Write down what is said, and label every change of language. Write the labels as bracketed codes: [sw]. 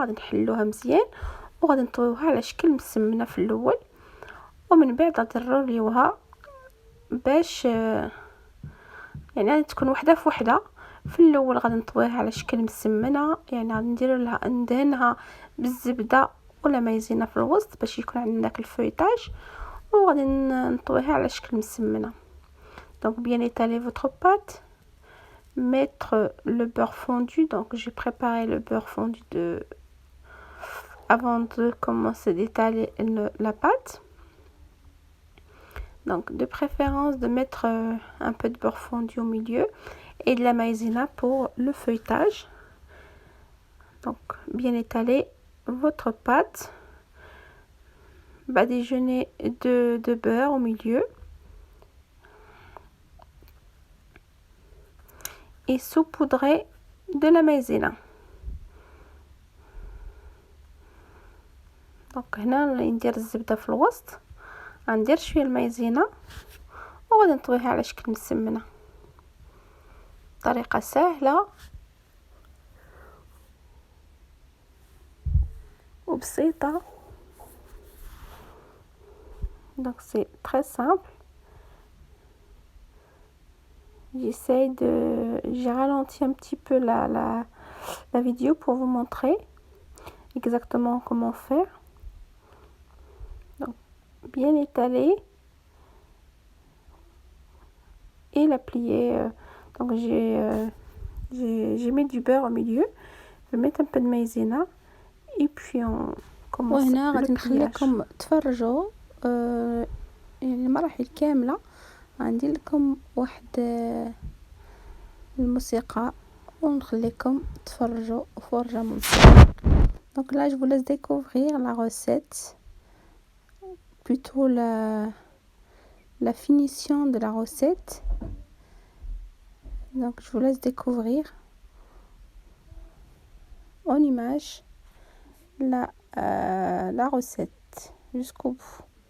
[ar] غادي نحلوها مزيان وغادي نطويوها على شكل مسمنه في الاول، ومن بعد غادي نروليوها باش يعني تكون وحده في وحده. في الاول غادي نطويها على شكل مسمنه، يعني غادي ندير لها ندهنها بالزبده ولا مايزينا في الوسط باش يكون عندنا داك الفويتاج، وغادي نطويها على شكل مسمنه. [fr] Donc bien étaler votre pâte, mettre le beurre fondu. Donc j'ai préparé le beurre fondu avant de commencer d'étaler la pâte. Donc de préférence de mettre un peu de beurre fondu au milieu et de la maïzena pour le feuilletage. Donc bien étaler votre pâte, badigeonner de beurre au milieu et saupoudrer de la maïzena. [ar] دونك هنا ندير الزبده في الوسط، غندير شويه المايزينا وغادي نطويها على شكل مسمنه. طريقه سهله وبسيطه. [fr] Donc c'est très simple. J'ai ralenti un petit peu la vidéo pour vous montrer exactement comment faire. Donc bien étaler et la plier. Donc j'ai mis du beurre au milieu. Je vais mettre un peu de maïzena et puis on commence [ar] وهنا [fr] le [ar] غادي [fr] pliage. [ar] نخليكم تفرجوا يعني المراحل كامله. غندير لكم واحد الموسيقى ونخليكم تفرجوا فرجه ممتعه. [fr] Donc là je vous laisse découvrir la recette, plutôt la finition de la recette. Donc je vous laisse découvrir en image la recette jusqu'au bout.